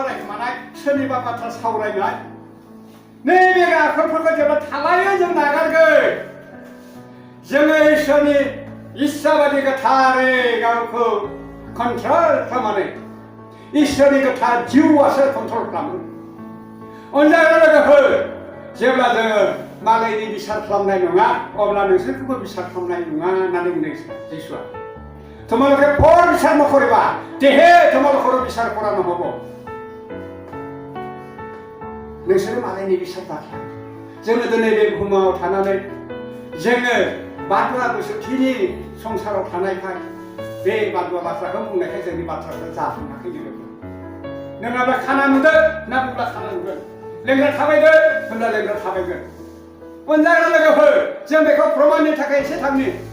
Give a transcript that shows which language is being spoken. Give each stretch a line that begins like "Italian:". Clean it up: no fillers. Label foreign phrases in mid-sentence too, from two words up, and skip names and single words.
Bodo: रायखोमानाय सोरनिबा बाथ्रा सावरायनाय नैबे आखलफोरखौ जेब्ला थालायो जों नागारगोन जोङो इसोरनि इस्सा बादि गोथारै गावखौ कन्ट्रल खालामनानै इसोरनि गोथार जिउआसो कन्ट्रल खालामो अनजाग्रा लोगोफोर जेब्ला जोङो मालायनि बिसार खालामनाय नङा अब्ला नोंसोरखौबो बिसार खालामनाय नङा होननानै बुंदों जिसुआ
Assamese: তোমালোকে পৰ বিচাৰ নকৰিবা তেহে তোমালোকৰ বিচাৰ কৰা নহ'ব
Bodo: नोंसोरो मालायनि बिसार दाख्ला जोङो दिनै बे बुहुमाव थानानै जोङो बाथ्रा गोसोथिनि संसाराव थानायखाय बे बाथ्रा बाथ्राखौ बुंनायखाय जोंनि बाथ्राखौ जाफुङाखै लोगोफोर नङाब्ला खाना नुदो ना बुंब्ला खाना नुगोन लेंग्रा थाबायदो होनब्ला लेंग्रा थाबायगोन अनजाग्रा लोगोफोर जों बेखौ प्रमाननि थाखाय एसे थांनि